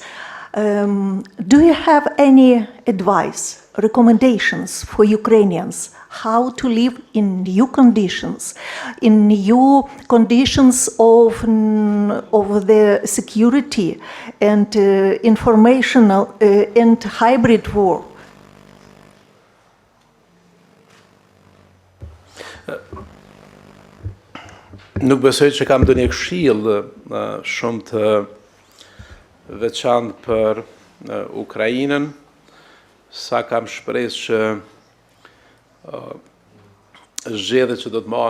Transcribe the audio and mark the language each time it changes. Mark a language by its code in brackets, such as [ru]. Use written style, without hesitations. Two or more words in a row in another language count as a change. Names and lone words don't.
[en] Do you have any advice, recommendations for Ukrainians how to live in new conditions of the security and informational and hybrid war? [sq] Nuk besoj që kam ndonjë këshill shumë të veçantë për Ukrainën, sa kam shpresë që zgjedhjet që do të marrën